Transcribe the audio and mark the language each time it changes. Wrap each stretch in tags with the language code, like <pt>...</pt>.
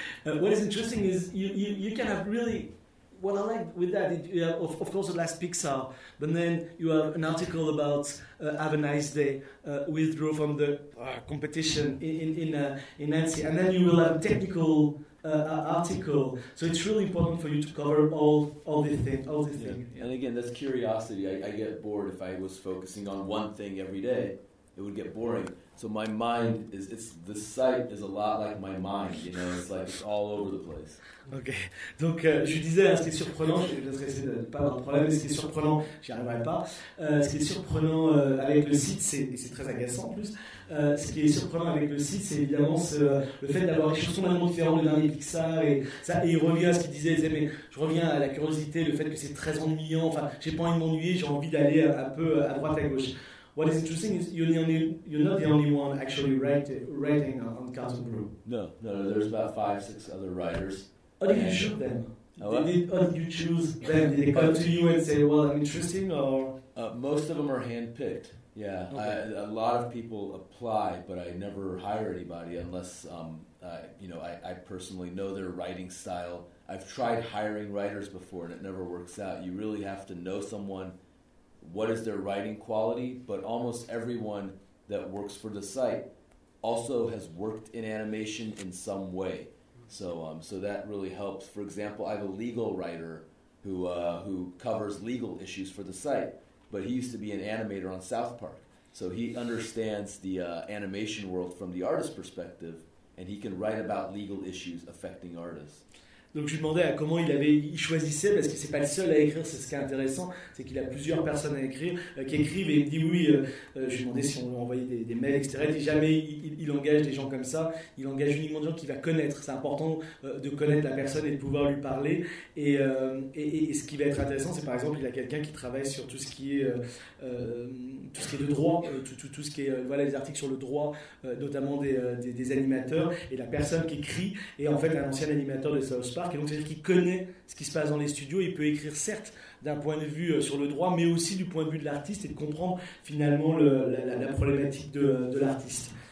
<en>What is interesting is you can have really, what I like with that, you have, of course, the last Pixar, but then you have an article about Have a Nice Day, withdrew from the competition in Nancy, and then you will have a technical article. So it's really important for you to cover all these things. Yeah. And again, that's curiosity. I get bored if I was focusing on one thing every day. It would get boring. So my mind is, the site is a lot like my mind, you know, it's like it's all over the place.</en> <fr>Ok, donc je lui disais, ce qui est surprenant, je vais essayer de ne pas avoir de problème, mais ce qui est surprenant, j'y arriverai pas, ce qui est surprenant avec le site, c'est très agaçant en plus, ce qui est surprenant avec le site, c'est évidemment le fait d'avoir des chansons vraiment différentes, le dernier Pixar, et ça, et il revient à ce qu'il disait, mais je reviens à la curiosité, le fait que c'est très ennuyant, enfin, j'ai pas envie de m'ennuyer, j'ai envie d'aller un peu à droite à gauche.</fr> <en>What is interesting is you're not the only one actually writing on Cartoon Brew. No, there's about 5-6 other writers. How did you choose them? Did they come to you and say, well, I'm interesting, or? Most of them are handpicked, yeah. Okay. A lot of people apply, but I never hire anybody unless, I personally know their writing style. I've tried hiring writers before, and it never works out. You really have to know someone, what is their writing quality, but almost everyone that works for the site also has worked in animation in some way. So that really helps. For example, I have a legal writer who covers legal issues for the site, but he used to be an animator on South Park. So he understands the animation world from the artist perspective, and he can write about legal issues affecting artists.</en> <fr>Donc je lui demandais comment il choisissait, parce que c'est pas le seul à écrire, c'est ce qui est intéressant, c'est qu'il a plusieurs personnes à écrire, qui écrivent, et il me dit oui, je lui demandais si on lui envoyait des mails, etc. Il dit jamais, il engage des gens comme ça, il engage uniquement des gens qu'il va connaître. C'est important de connaître la personne et de pouvoir lui parler. Et ce qui va être intéressant, c'est par exemple, il a quelqu'un qui travaille sur tout ce qui est tout ce qui est de droit, tout ce qui est voilà les articles sur le droit, notamment des animateurs, et la personne qui écrit est en fait un ancien animateur de South Park, et donc c'est-à-dire qu'il connaît ce qui se passe dans les studios, il peut écrire certes d'un point de vue sur le droit, mais aussi du point de vue de l'artiste et de comprendre finalement la problématique de l'artiste.</fr>